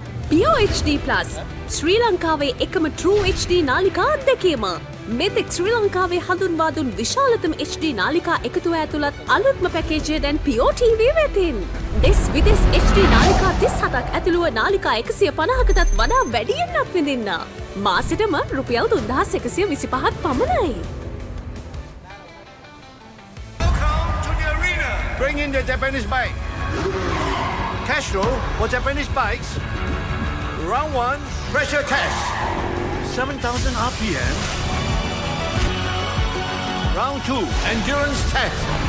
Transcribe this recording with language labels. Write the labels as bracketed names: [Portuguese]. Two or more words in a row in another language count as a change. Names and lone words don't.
[Sinhala] Pure HD Plus ශ්‍රී ලංකාවේ එකම True HD නාලිකා අත්දැකීම. මෙතෙක් ශ්‍රී ලංකාවේ හඳුන්වා දුන් විශාලතම HD නාලිකා එකතුව ඇතුළත් අලුත්ම පැකේජය දැන් Pure TV වෙතින්. දෙස් විදෙස් HD නාලිකා 37ක් ඇතුළුව නාලිකා 150කටත් වඩා වැඩියෙන් අත්විඳින්න. මාසෙටම රුපියල් 3125ක් පමණයි. [English] Bring in the Japanese bike. Castro for Japanese bikes. Round 1, pressure test. 7,000 RPM. Round 2, endurance test.